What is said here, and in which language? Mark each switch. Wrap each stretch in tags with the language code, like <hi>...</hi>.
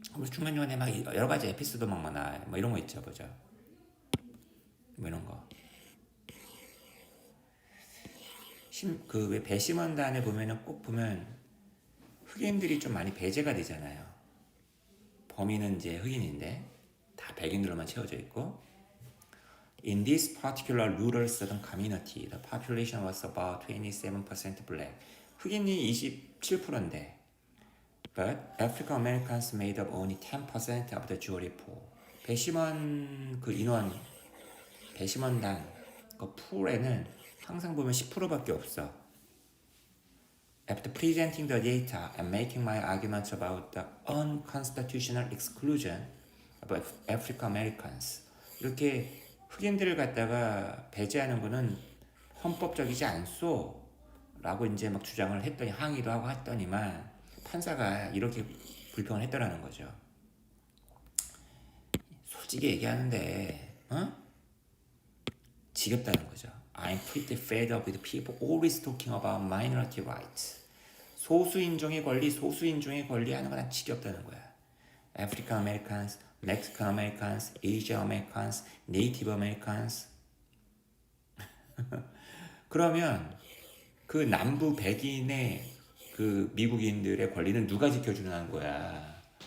<ko>중간중간에 막 여러 가지 에피소드 막 나와요. 뭐 이런 거 있죠, 보죠. 뭐 이런 거. 그 왜 배심원단에 보면은 꼭 보면 흑인들이 좀 많이 배제가 되잖아요. 범인은 이제 흑인인데 다 백인들로만 채워져 있고.</ko> <en>In this particular rural southern community, the population was about 27% black.</en> <ko>흑인이 27%인데,</ko> <en>but African Americans made up only 10% of the jury pool.</en> <ko>배심원 그 인원, 배심원단 그 풀에는 항상 보면 10%밖에 없어.</ko> <en>After presenting the data and making my arguments about the unconstitutional exclusion of African Americans,</en> <ko>이렇게 흑인들을 갖다가 배제하는 거는 헌법적이지 않소 라고 이제 막 주장을 했더니 항의도 하고 했더니만 판사가 이렇게 불평을 했더라는 거죠. 솔직히 얘기하는데 지겹다는 거죠.</ko> <en>I'm pretty fed up with people always talking about minority rights.</en> <ko>소수인종의 권리 하는 건 난 지겹다는 거야.</ko> <en>African Americans, Mexican Americans, Asian Americans, Native Americans.</en> <ko>그러면 그 남부 백인의 그 미국인들의 권리는 누가 지켜주는 거야?</ko>